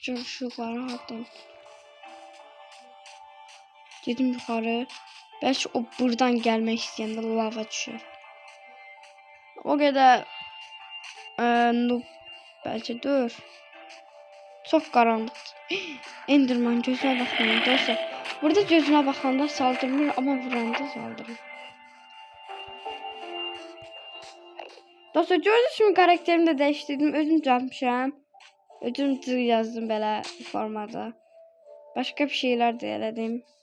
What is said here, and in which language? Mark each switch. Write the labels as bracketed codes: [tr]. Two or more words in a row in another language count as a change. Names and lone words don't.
[tr] Çocukları aldım. Dedim yukarı. [az] Belki o buradan gelmek istəyəndə lava düşür. O qədər noob belki dur. [tr] Çok karanlıqdır. [az] Enderman gözünə baxmayın dostlar. Burada gözünə baxanda saldırmır ama vuranda saldırır. [tr] Dostlar gördüğünüz kimi karakterimi de değiştirdim. [az] Özüm düzəltmişəm. Özüm yazdım belə formada. [tr] Başka bir şeyler de [az] elədim.